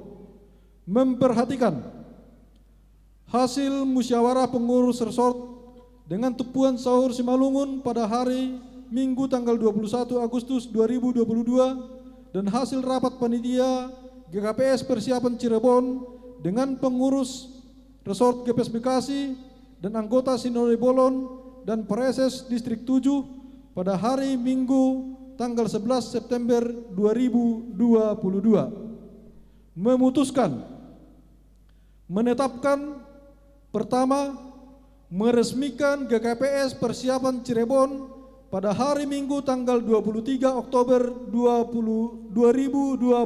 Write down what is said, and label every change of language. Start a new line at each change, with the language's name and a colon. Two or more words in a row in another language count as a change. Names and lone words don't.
Indonesian: Memperhatikan hasil musyawarah pengurus resort dengan Tupuan Sahur Simalungun pada hari Minggu tanggal 21 Agustus 2022 dan hasil rapat panitia GKPS Persiapan Cirebon dengan pengurus resort GKPS Bekasi dan anggota Sinode Bolon dan Preses Distrik 7 pada hari Minggu tanggal 11 September 2022 memutuskan menetapkan pertama meresmikan GKPS Persiapan Cirebon pada hari Minggu tanggal 23 Oktober 2022.